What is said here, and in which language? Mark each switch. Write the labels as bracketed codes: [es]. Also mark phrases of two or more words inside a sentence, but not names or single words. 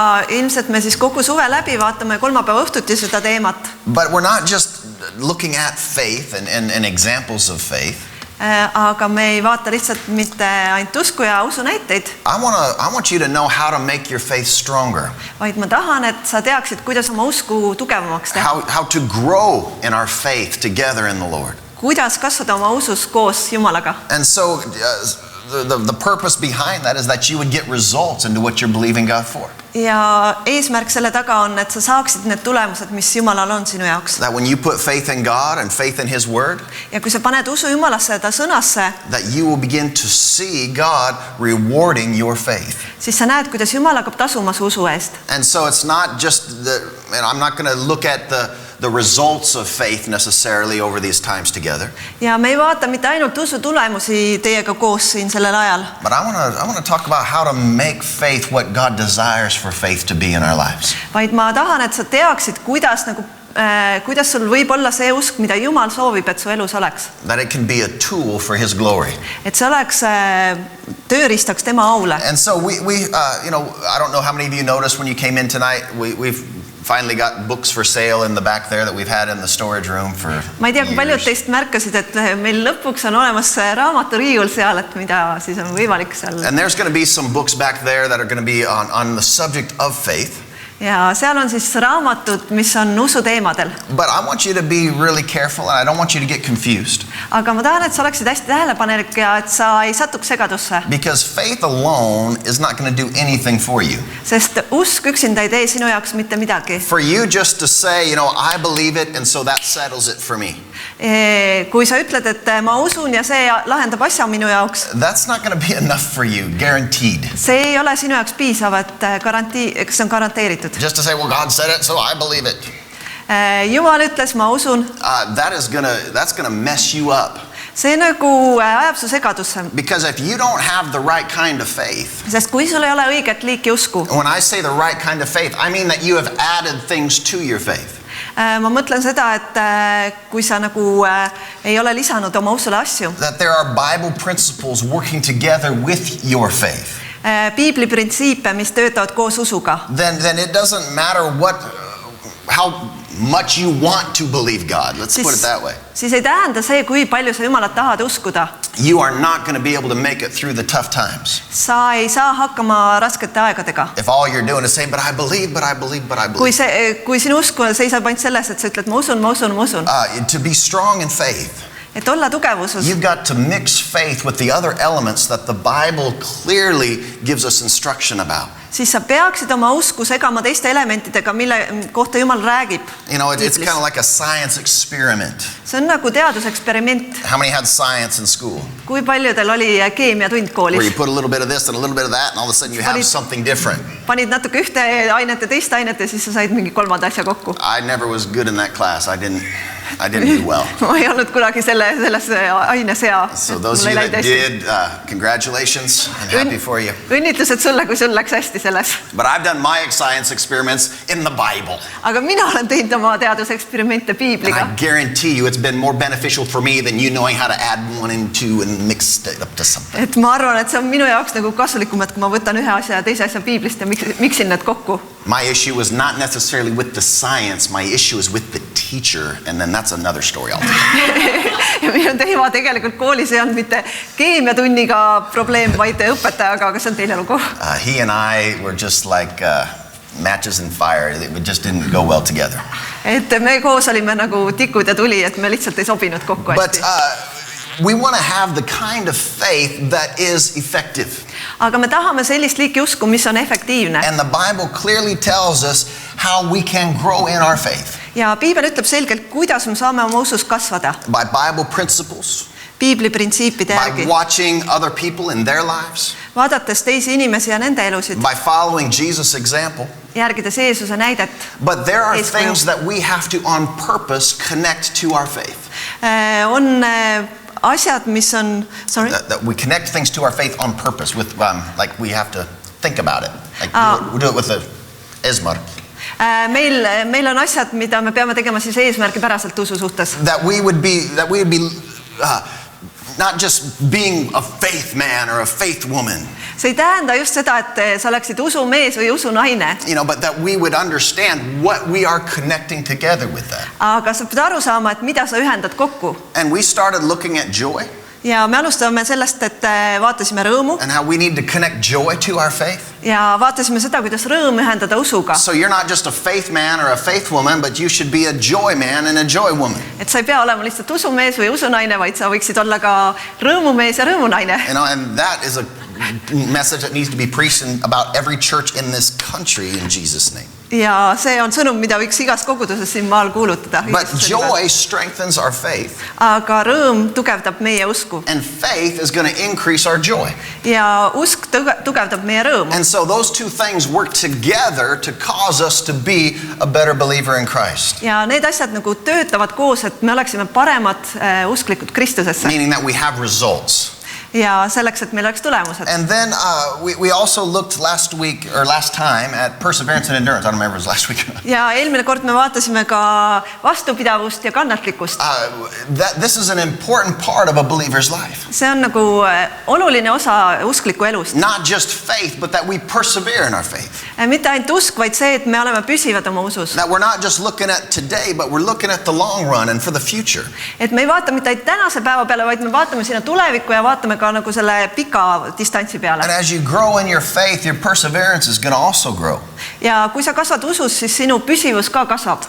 [et] ilmselt me siis kogu suve läbi vaatame kolmapäeva õhtuti seda teemat. [en] But we're not just looking at faith and examples of faith. [et] Aga me ei vaata lihtsalt mitte ainult usku ja usu näiteid. [en] I want you to know how to make your faith stronger. [et] Vaid ma tahan, et sa teaksid, kuidas oma usku tugevamaks teha. [en] How to grow in our faith together in the Lord. [et] Kuidas kasvada oma usus koos Jumalaga. [en] And so the purpose behind that is that you would get results into what you're believing God for. [et] Ja eesmärk selle taga on, et sa saaksid need tulemused, mis Jumalal on sinu jaoks. [en] That when you put faith in God and faith in His Word, [et] ja kui sa paned usu Jumalasse ja ta sõnasse, [en] that you will begin to see God rewarding your faith. [et] Siis sa näed, kuidas Jumal hakkab tasuma su usu eest. [en] And so it's not just and I'm not going to look at the results of faith necessarily over these times together. [et] Ja me ei vaata mitte ainult usu tulemusi teiega koos siin sellel ajal. [en] But I want to talk about how to make faith what God desires for faith to be in our lives. [et] Vaid ma tahan, et sa teaksid, kuidas sul võib olla see usk, mida Jumal soovib, et su elus oleks. [en] That it can be a tool for His glory. [et] Et see oleks tööriistaks tema aule. [en] And so we I don't know how many of you noticed when you came in tonight, we've finally got books for sale in the back there that we've had in the storage room for [et] Ma ei tea, kui paljud teist märkasid, et meil lõpuks on olemas raamaturiiul seal, et mida siis on võimalik seal. [en] And there's going to be some books back there that are going to be on the subject of faith. [et] Ja seal on siis raamatud, mis on usu teemadel. [en] But I want you to be really careful and I don't want you to get confused. [et] Aga ma tahan, et sa oleksid hästi tähelepanelik ja et sa ei satuks segadusse. [en] Because faith alone is not going to do anything for you. [et] Sest usk üksinda ei tee sinu jaoks mitte midagi. [en] For you just to say, I believe it and so that settles it for me. [et] Kui sa ütled, et ma usun ja see lahendab asja minu jaoks. [en] That's not going to be enough for you, guaranteed. [et] See ei ole sinu jaoks piisav, et see on garanteeritud. [en] Just to say, well, God said it, so I believe it. [et] Jumal ütles, ma usun. [en] That's gonna mess you up. [et] See nagu ajab su segadusse. [en] Because if you don't have the right kind of faith. [et] Sest kui sul ei ole õiget liiki usku. [en] When I say the right kind of faith, I mean that you have added things to your faith. [et] Ma mõtlen seda, et kui sa nagu ei ole lisanud oma usule asju. [en] That there are Bible principles working together with your faith. [et] Piibli printsiipe, mis töötavad koos usuga. [en] Then it doesn't matter how much you want to believe God. Let's put it that way. [et] Siis ei tähenda see, kui palju sa Jumalat tahad uskuda. [en] You are not going to be able to make it through the tough times. [et] Sa ei saa hakkama raskete aegadega. [en] If all you're doing is saying, but I believe. [et] Kui sinu usk seisab ainult selles, et sa ütled, ma usun. [en] To be strong in faith. [et] Et olla tugevuses. [en] You've got to mix faith with the other elements that the Bible clearly gives us instruction about. [et] Siis sa peaksid oma usku segama teiste elementidega, mille kohta Jumal räägib. [en] It's kind of like a science experiment. [et] See on nagu teaduseksperiment. [en] How many had science in school? [et] Kui paljudel oli keemiatund koolis? [en] Where you put a little bit of this and a little bit of that and all of a sudden you have something different. [et] Panid natuke ühte ainet ja teist ainet ja siis sa said mingi kolmanda asja kokku. [en] I never was good in that class. I didn't do well. [et] Ma ei olnud kunagi selles aines hea. [en] So those of you that did, congratulations. I'm happy for you. [et] Õnnitlused sulle, kui sul läks hästi selles. [en] But I've done my science experiments in the Bible. [et] Aga mina olen teinud oma teaduseksperimente Piibliga. [en] And I guarantee you it's been more beneficial for me than you knowing how to add 1 and 2 and mix it up to something. [et] Et ma arvan, et see on minu jaoks nagu kasulikum, et kui ma võtan ühe asja ja teise asja Piiblist ja miksin need kokku. [en] My issue was not necessarily with the science. My issue is with the teacher, and then that's another story altogether. [et] Ja minu teema tegelikult koolis ei olnud mitte keemiatunniga probleem, vaid õpetajaga, aga see on teine lugu. [en] He and I were just like matches in fire. It just didn't go well together. [et] Et me koos olime nagu tikud ja tuli, et me lihtsalt ei sobinud kokku hästi. [en] But we want to have the kind of faith that is effective. [et] Aga me tahame sellist liiki usku, mis on efektiivne. [en] And the Bible clearly tells us how we can grow in our faith. [et] Ja Piibel ütleb selgelt, kuidas me saame oma usus kasvada. [en] By Bible principles. [et] Piibli printsiipide järgi. [en] By watching other people in their lives. [et] Vaadates teisi inimesi ja nende elusid. [en] By following Jesus' example. [et] Järgides Jeesuse näidet. [en] But there are things that we have to on purpose connect to our faith. [et] On asjad, mis on [en] that we connect things to our faith on purpose with like we have to think about it. Like we do it with the esmar. [et] Meil on asjad, mida me peame tegema siis eesmärgipäraselt usu suhtes. [en] That we would be not just being a faith man or a faith woman. [et] See ei tähenda just seda, et sa oleksid usumees või usunaine. [en] But that we would understand what we are connecting together with that. [et] Aga sa pead aru saama, et mida sa ühendad kokku. [en] And we started looking at joy. [et] Ja me alustame sellest, et vaatasime rõõmu. [en] And how we need to connect joy to our faith. [et] Ja vaatasime seda, kuidas rõõm ühendada usuga. [en] So you're not just a faith man or a faith woman, but you should be a joy man and a joy woman. [et] Et sa ei pea olema lihtsalt usumees või usunaine, vaid sa võiksid olla ka rõõmumees ja rõõmunaine. [en] And that is a message that needs to be preached about every church in this country in Jesus' name. [et] Ja see on sõnum, mida võiks igas koguduses siin maal kuulutada. [en] But joy strengthens our faith. [et] Aga rõõm tugevdab meie usku. [en] And faith is going to increase our joy. [et] Ja usk tugevdab meie rõõmu. [en] And so those two things work together to cause us to be a better believer in Christ. [et] Ja need asjad nagu töötavad koos, et me oleksime paremad usklikud Kristusesse. [en] Meaning that we have results. [et] Ja selleks, et meil oleks tulemused. [en] And then we also looked last time at perseverance and endurance. I don't remember if it was last week. [et] Ja eelmine kord me vaatasime ka vastupidavust ja kannatlikkust. [en] This is an important part of a believer's life. [et] See on nagu oluline osa uskliku elust. [en] Not just faith, but that we persevere in our faith. [et] Mitte ainult usk, vaid see, et me oleme püsivad oma usus. [en] That we're not just looking at today, but we're looking at the long run and for the future. [et] Et me ei vaata mitte ainult tänase päeva peale, vaid me vaatame sinna tulevikku ja vaatame ka nagu selle pika distantsi peale. [en] And as you grow in your faith, your perseverance is going to also grow. [et] Ja kui sa kasvad usus, siis sinu püsivus ka kasvab.